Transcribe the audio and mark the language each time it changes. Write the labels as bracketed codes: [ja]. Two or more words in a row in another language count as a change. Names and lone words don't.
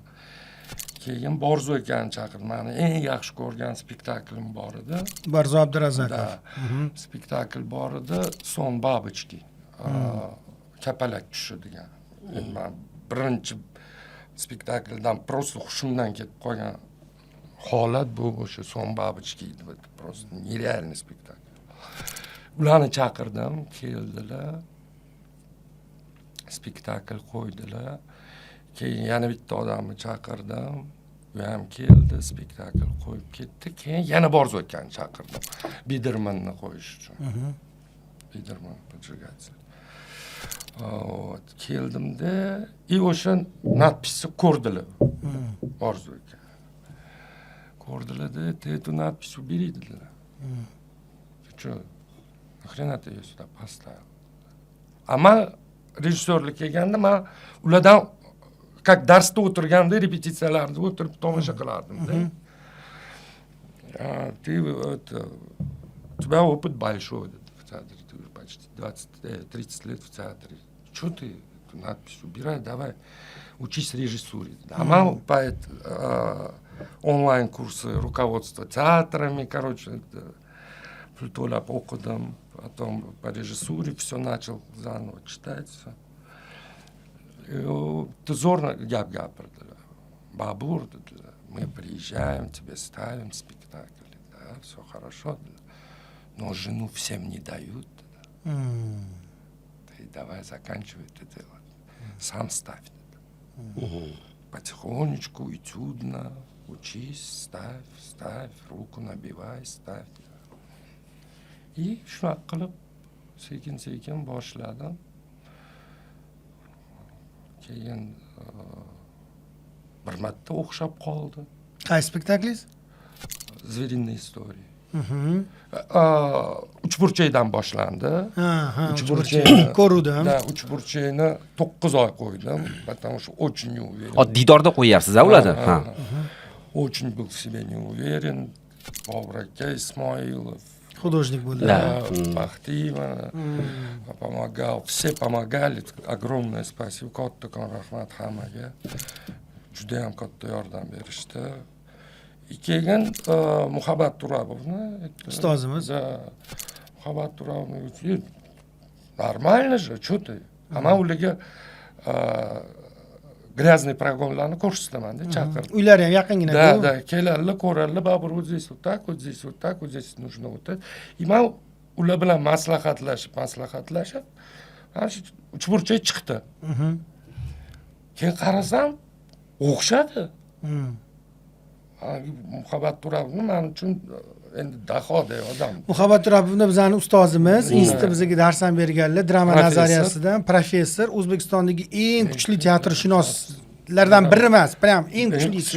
[uz] Keyin Borzo akani chaqirdim. Meni eng yaxshi ko'rgan spektaklim bor edi. Barzo Abdurazakov. Da, spektakl bor edi, Son Babichki. Kapalak tushi degan. Endi men birinchi spektakldan просто hushimdan ketib qolgan holat bu o'sha Son Babichki edi. [ru] Просто нереальный spektakl. [uz] Ularni chaqirdim, keldilar. Spektakl qo'ydilar. Keyin yana bitta odamni chaqirdim. U ham keldi, spektakl qo'yib ketdi. Keyin yana Borzo akani chaqirdim. Bidermanni qo'yish uchun. Biderman поджигатель. Вот, keldimda, и o'sha надписni ko'rdilar. Borzo aka. Ko'rdilar-da, [ru] "Ты эту надпись убери", dedilar. "Ты что, нахрена ты ее сюда поставил?" [uz] Ama rejissyorlik kelganda men ulardan как darsda o'tirganda, repetitsiyalarda o'tirib tomosha qilardim-da. [ru] "Ты это, у тебя опыт большой в театре, ты уже почти 20-30 лет в театре. Что ты эту надпись убирай, давай учись режиссуре". А мен по онлайн-курсы руководства театрами, короче, [uz] to'lab o'qidim. [ru] Потом по режиссуре все начал заново читать. [uz] Zo'rni gap gapirdilar. "Babur", dedilar, [ru] "мы приезжаем, тебе ставим спектакль. Да, все хорошо. Но жену всем не дают. Ты давай заканчивай это дело. Сам ставь. Потихонечку, этюдно, учись, ставь, руку набивай, ставь". [uz] И shunaqa qilib sekin-sekin boshladim. Keyin bir marta o'xshab qoldi. Qaysi spektaklingiz? [ru] Zвериные истории. [uz] Uchburchakdan boshlandi. Uchburchak ko'ruvdim. Da, uchburchakni 9 oy qo'ydim. [ru] Потому что очень не уверен. [uz] Didorda qo'yyapsiz-a ularni? Ha. [ru] Очень был в себе не уверен. [uz] Bobur aka, Ismoilov, Художник bo'ldi. [ru] Baxtieva помогал, все помогали. Огромное спасибо. [uz] Kattakon rahmat hammaga. Juda ham katta yordam berishdi. Keyin Muhabbat Turabovni Ustozimiz. [ru] Да. Muhabbat Turabovni нормально же, что ты? [uz] Ama ularga gryazniy progonlarni ko'rsataman-da, chaqirib. Uylari ham yaqingina. [ru] Да, [uz] keladilar, ko'radilar, [ru] Bobur вот здесь вот так, вот здесь вот так, вот здесь нужно вот это. [uz] И man ular bilan maslahatlashib, mana shu uchburchak chiqdi. Keyin qarasam, o'xshadi. Muhabbat Turabovni men uchun endi dahoday odam. Muhabbat Turapovni bizani ustozimiz, institutda bizga dars ham berganlar, drama nazariyasidan professor, O'zbekistondagi eng kuchli teatrshunoslardan biri emas, prям eng kuchlisi.